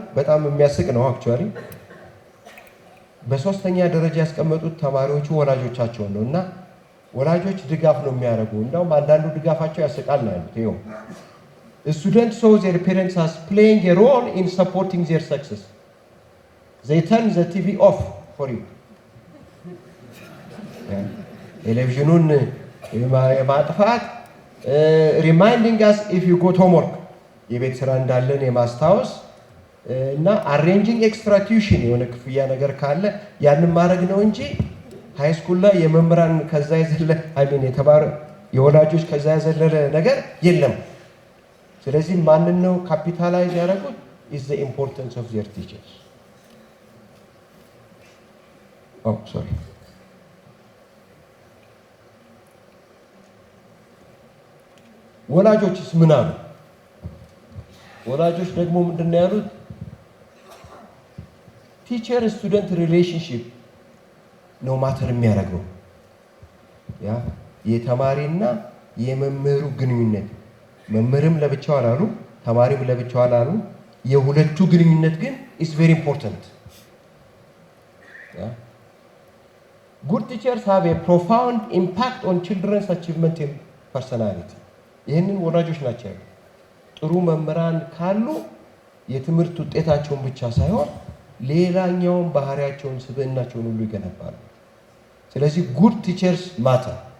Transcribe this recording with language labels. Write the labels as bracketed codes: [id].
[am] በጣም የሚያስቅ ነው አክቹዋሊ። በሶስተኛ ደረጃ ያስቀመጡት ተማሪዎቹ ወላጆቻቸውን ነው እና ወላጆች ድጋፍ ነው የሚያደርጉ። እንዳውም አንዳንዱ ድጋፋቸው ያስቃል ነው ያሉት። ይኸው [en] students show their parents as playing a role in supporting their success. They turn the TV off for you. [am] ቴሌቪዥኑን የማጥፋት [en] reminding us if you got homework [am] የቤት ስራ እንዳለን የማስታወስ እና [en] arranging extra tuition [am] የሆነ ክፍያ ነገር ካለ ያንን ማድረግ ነው እንጂ ሃይ ስኩል ላይ የመምህራን ከዛ የዘለለ የተማረ የወላጆች ከዛ የዘለለ ነገር የለም። ስለዚህ ማንን ነው ካፒታላይዝ ያደረጉት? [en] is the importance of their teachers. sorry. [am] ወላጆችስ ምን አሉ? ወላጆች ደግሞ ምንድነው ያሉት? ቲቸር ስቱደንት ሪሌሽንሺፕ ነው ማተር የሚያደርገው። ያ የተማሪና የመምህሩ ግንኙነት፣ መምህርም ለብቻው አላሉ፣ ተማሪም ለብቻው አላሉ። የሁለቱ ግንኙነት ግን [en] is very important. Good teachers have a profound impact on children's achievement and personality. [am] ይህንን ወላጆች ናቸው ያሉት። ጥሩ መምህራን ካሉ የትምህርት ውጤታቸውን ብቻ ሳይሆን ሌላኛውን ባህሪያቸውን፣ ስብዕናቸውን ሁሉ ይገነባሉ። ስለዚህ [en] good teachers matter.